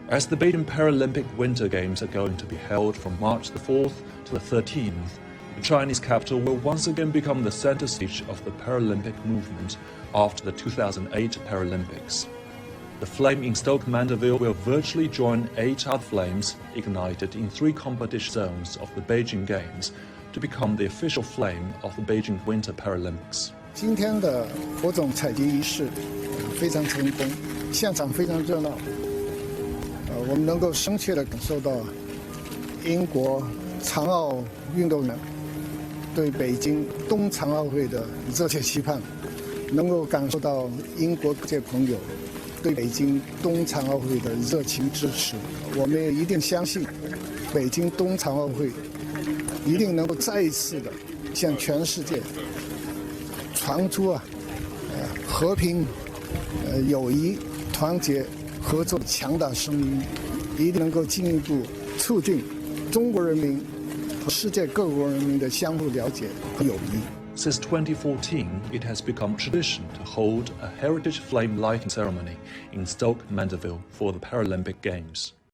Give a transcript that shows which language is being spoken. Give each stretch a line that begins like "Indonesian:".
English: As the Beijing Paralympic Winter Games are going to be held from March the 4th to the 13th, the Chinese capital will once again become the center stage of the Paralympic movement after the 2008 Paralympics. The flame in Stoke Mendeville will virtually join 8 other flames ignited in 3 competition zones of the Beijing Games to become the official flame of the Beijing Winter Paralympics.
Chinese: 今天的火种采集仪式非常成功，现场非常热闹。我们能够深切地感受到英国残奥运动员对北京冬残奥会的热切期盼，能够感受到英国各界朋友对北京冬残奥会的热情支持。我们也一定相信，北京冬残奥会一定能够再一次的向全世界传出和平、友谊、团结、合作的强大声音，一定能够进一步促进中国人民和世界各国人民的相互了解和友谊。
English: Since 2014, it has become tradition to hold a heritage flame lighting ceremony in Stoke Mendeville for the Paralympic Games.